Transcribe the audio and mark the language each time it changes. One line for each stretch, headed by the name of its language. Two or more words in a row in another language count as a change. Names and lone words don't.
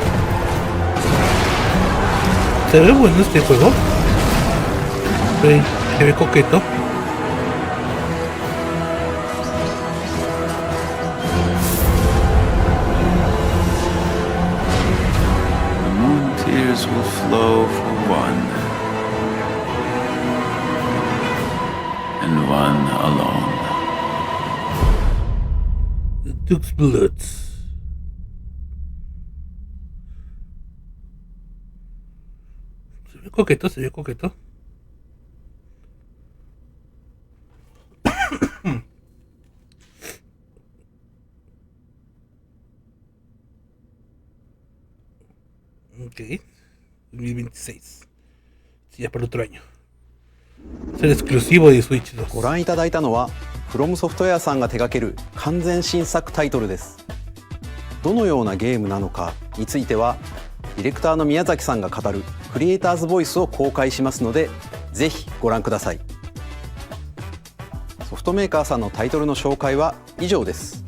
Spanish: ¿Se ve bueno este juego? se ve coqueto.
English: The moon tears will flow for one, and one alone. The Duke's Blood.
Spanish: Se ve coqueto, se ve coqueto. Ok, 2026. Sí, ya para el otro año. Es el exclusivo de Switch 2.
Japanese: ご覧いただいたのはフロムソフトウェアさんが手掛ける完全新作タイトルです。どのようなゲームなのかについてはディレクターの宮崎さんが語るクリエイターズボイスを公開しますので、ぜひご覧ください。ソフトメーカーさんのタイトルの紹介は以上です。